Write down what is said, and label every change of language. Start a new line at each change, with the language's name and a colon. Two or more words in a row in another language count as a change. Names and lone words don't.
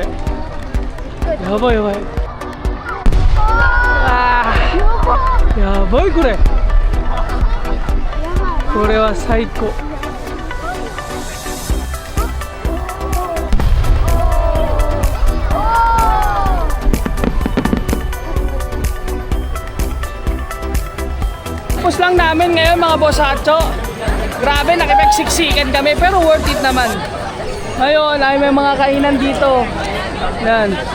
Japanese: やばいやばい。あー、やばいこれ。これは最高。
Filipino: Tapos lang namin ngayon mga bosacho. Grabe, nakipagsiksikan kami pero
English: worth it
Filipino: naman. Ngayon ay may mga kainan dito. Yan.